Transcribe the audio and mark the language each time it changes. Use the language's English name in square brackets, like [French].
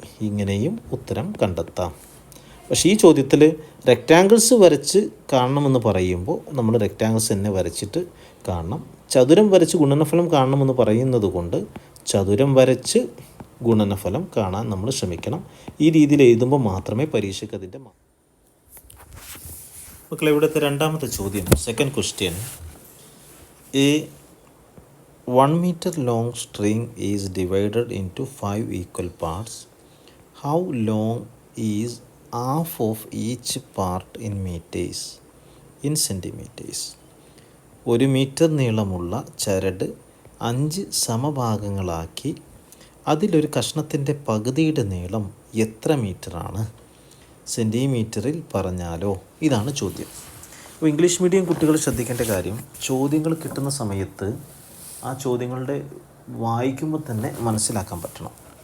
[Malayalam] ഇങ്ങനെയും ഉത്തരം കണ്ടെത്താം. പക്ഷേ ഈ ചോദ്യത്തിൽ റെക്റ്റാങ്കിൾസ് വരച്ച് കാണണമെന്ന് പറയുമ്പോൾ നമ്മൾ റെക്റ്റാങ്കിൾസ് തന്നെ വരച്ചിട്ട് കാണണം. ചതുരം വരച്ച് ഗുണനഫലം കാണണമെന്ന് പറയുന്നത് കൊണ്ട് ചതുരം വരച്ച് ഗുണനഫലം കാണാൻ നമ്മൾ ശ്രമിക്കണം. ഈ രീതിയിൽ എഴുതുമ്പോൾ മാത്രമേ പരീക്ഷയ്ക്ക് അതിൻ്റെ മക്കളെ. ഇവിടുത്തെ രണ്ടാമത്തെ ചോദ്യം, second question. [English] A 1 meter long string is divided into 5 equal parts. How long is half of each part in meters, in centimeters? [Malayalam] 1 metre നീളമുള്ള ചരട് 5 സമഭാഗങ്ങളാക്കി അതിലൊരു കഷ്ണത്തിൻ്റെ പകുതിയുടെ നീളം എത്ര മീറ്ററാണ്? സെൻറ്റിമീറ്ററിൽ പറഞ്ഞാലോ? ഇതാണ് ചോദ്യം. അപ്പോൾ ഇംഗ്ലീഷ് മീഡിയം കുട്ടികൾ ശ്രദ്ധിക്കേണ്ട കാര്യം, ചോദ്യങ്ങൾ കിട്ടുന്ന സമയത്ത് ആ ചോദ്യങ്ങളുടെ വായിക്കുമ്പോൾ തന്നെ മനസ്സിലാക്കാൻ പറ്റണം.